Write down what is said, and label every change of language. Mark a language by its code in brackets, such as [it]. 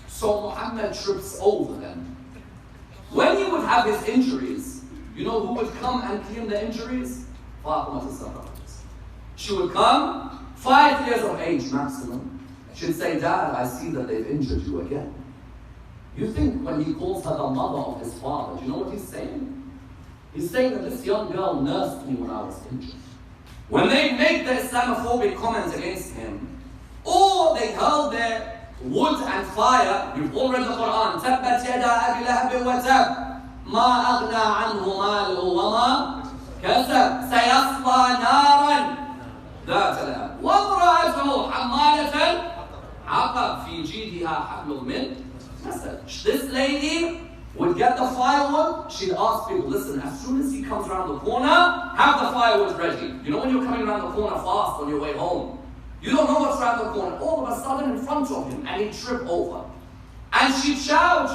[en] So Muhammad trips over them. When he would have his injuries, you know who would come and clean the injuries? Fatima al-Zahra. She would come, 5 years of age maximum. She'd say, Dad, I see that they've injured you again. You think when he calls her the mother of his father, do you know what he's saying? He's saying that this young girl nursed me when I was injured. When they make their Islamophobic comments against him, or they hurl their wood and fire, you've all read the Quran, [ar] تَبَّتْ يَدَا أَبِي لَهَبٍ وَتَبٍ مَا أَغْنَى عَنْهُ مَالُهُ وَمَا كَسَبَ سَيَصْلَى نَارًا ذات لهب وامرأته حمالة حطب في جيدها حبل من مسد. [en] This lady would get the firewood. She'd ask people, listen, as soon as he comes around the corner, have the firewood ready. You know when you're coming around the corner fast on your way home, you don't know what's around the corner. All of a sudden in front of him, and he'd trip over. And she'd shout.